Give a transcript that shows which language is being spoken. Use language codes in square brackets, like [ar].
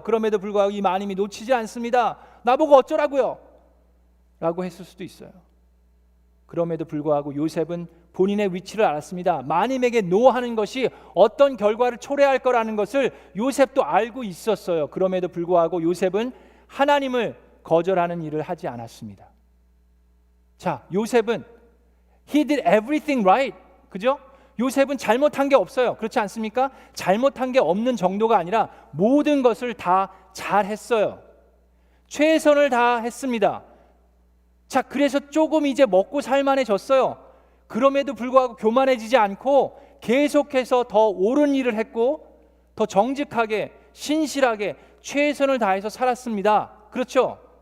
[ko] 그럼에도 불구하고 이 마님이 놓치지 않습니다. 나보고 어쩌라고요? 라고 했을 수도 있어요. 그럼에도 불구하고 요셉은 본인의 위치를 알았습니다. 마님에게 노하는 것이 어떤 결과를 초래할 거라는 것을 요셉도 알고 있었어요. 그럼에도 불구하고 요셉은 하나님을 거절하는 일을 하지 않았습니다. 자, 요셉은 [en] he did everything right. [ko] 그죠? 요셉은 잘못한 게 없어요. 그렇지 않습니까? 잘못한 게 없는 정도가 아니라 모든 것을 다 잘했어요. 최선을 다했습니다. 자, 그래서 조금 이제 먹고 살만해졌어요. 그럼에도 불구하고 교만해지지 않고 계속해서 더 옳은 일을 했고 더 정직하게 신실하게 최선을 다해서 살았습니다. 그렇죠?